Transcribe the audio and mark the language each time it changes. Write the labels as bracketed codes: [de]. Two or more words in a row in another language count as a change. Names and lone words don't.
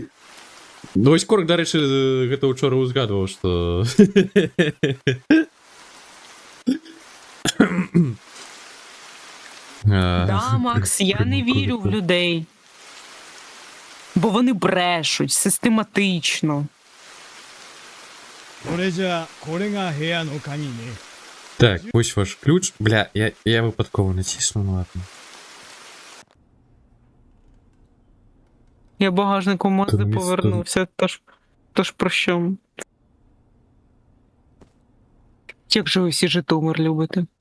[uk] ну ось Корк, до речі, [be] гэта учора [uk] узгадував, що... Да, Макс, я не вірю в людей. Бо вони брешуть систематично. [ja] それじゃあこれが部屋の鍵ね [uk] Так, ось ваш ключ. Бля, я випадково натиснув, ну ладно. Я багажником Мазди Та місто- повернувся, тож про що? Як же ви всі Житомир любите?